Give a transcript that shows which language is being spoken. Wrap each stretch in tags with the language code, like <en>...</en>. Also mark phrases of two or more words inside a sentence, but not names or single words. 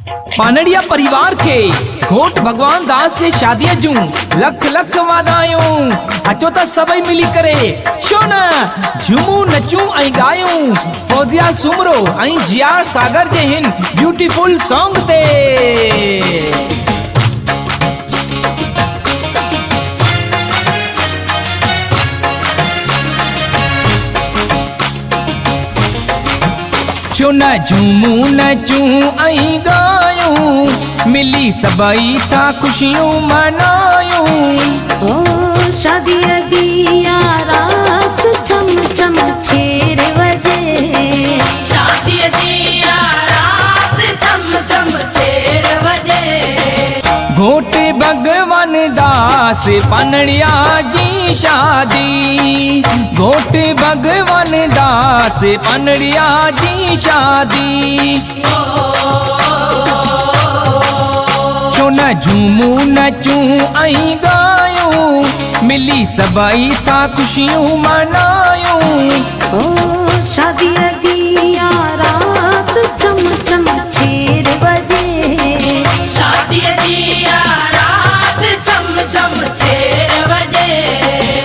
<sd>पानड़िया परिवार के घोट भगवान दास से शादियां जूं लख लख वादायूं अचो त सभई मिली करे छो न झूमूं नचूं ऐं गायूं फौजिया सुमरो ऐं जियार सागर जे हिन</sd> <en>beautiful song</en> <sd>ते। छो न झूमूं नचूं ऐं गायूं मिली सभई था खुशियूं मनायूं। ओ शादी दिया रात चम चम छेर बजे, शादी दिया रात चम चम छेर बजे। घोट भगवान दास पानड़िया जी शादी, घोट भगवान दास पानड़िया जी शादी। छो न झूमूं नचूं ऐं गायूं मिली सभई था खुशियूं मनायूं। ओ शादी दिया रात चम चम छेर बजे, शादी दिया रात चम चम छेर बजे।</sd>